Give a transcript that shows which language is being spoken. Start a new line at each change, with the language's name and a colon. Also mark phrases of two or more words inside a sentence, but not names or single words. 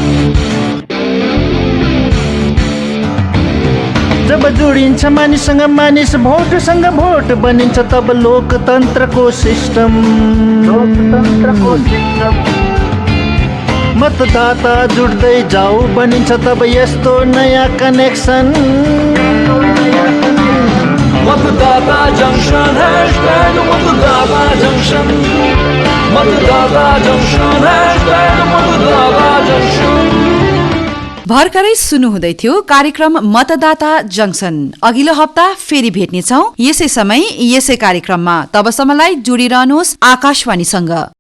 Nepali: जब जोडिन्छ मानिससँग मानिस, भोटसँग भोट बनिन्छ तब लोकतन्त्रको सिस्टम। मतदाता जुट्दै जाऊ बनिन्छ तब यस्तो नयाँ कनेक्सन। मतदाता जंक्शन हैशटैग मतदाता जंक्शन, मतदाता जंक्शन हैशटैग मतदाता जंक्शन। भर्खरै सुन्नु हुँदै थियो कार्यक्रम मतदाता जंक्सन। अघिल्लो हप्ता फेरि भेट्नेछौँ यसै समय यसै कार्यक्रममा। तबसम्मलाई जोडिरहनुहोस् आकाशवाणीसँग।